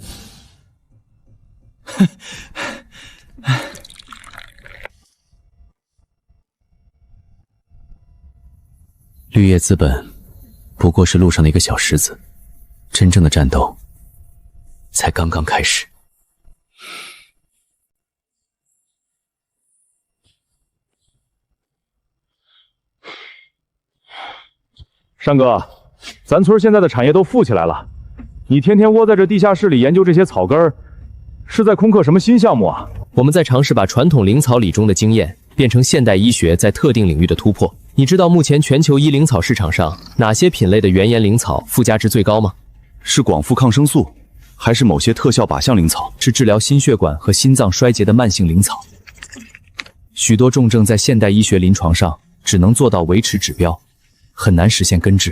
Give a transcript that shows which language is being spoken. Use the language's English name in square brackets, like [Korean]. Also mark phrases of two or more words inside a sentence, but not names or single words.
[Chinese] 綠葉資本不過是路上的一個小石子，真正的戰鬥才剛剛開始。山哥，咱村现在的产业都富起来了，你天天窝在这地下室里研究这些草根儿，是在攻克什麼新項目啊？我們在嘗試把傳統靈草理中的經驗變成現代醫學在特定領域的突破。你知道目前全球醫靈草市場上哪些品類的原研靈草附加值最高嗎？是廣賦抗生素，還是某些特效靶向靈草？是治療心血管和心臟衰竭的慢性靈草。許多重症在現代醫學臨床上只能做到維持指標，很難實現根治。